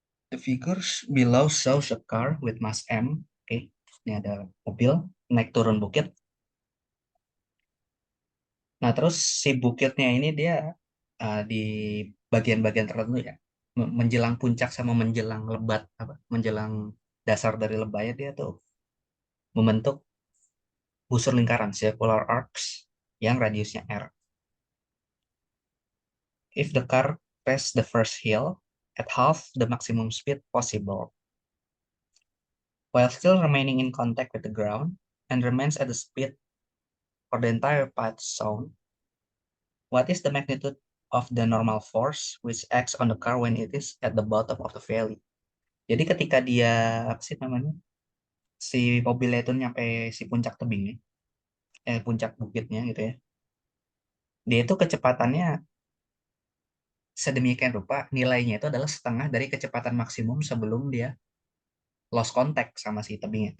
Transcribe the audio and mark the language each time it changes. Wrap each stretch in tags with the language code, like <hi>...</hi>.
<en>The figures below shows a car with mass M.</en> <id>Oke. Ini ada mobil naik turun bukit. Nah, terus si bukitnya ini dia di bagian-bagian tertentu ya. Menjelang puncak sama menjelang lebat apa? Menjelang dasar dari lebatnya dia tuh membentuk busur lingkaran</id> <en>circular arcs</en> <id>yang radiusnya R.</id> <en>If the car passes the first hill at half the maximum speed possible, while still remaining in contact with the ground and remains at the speed for the entire path shown, what is the magnitude of the normal force which acts on the car when it is at the bottom of the valley?</en> <id>Jadi ketika dia apa sih namanya si mobilnya itu nyampe si puncak tebingnya, puncak bukitnya gitu ya, dia itu kecepatannya sedemikian rupa nilainya itu adalah setengah dari kecepatan maksimum sebelum dia</id> <en>lost contact</en> <id>sama si tebingnya.</id>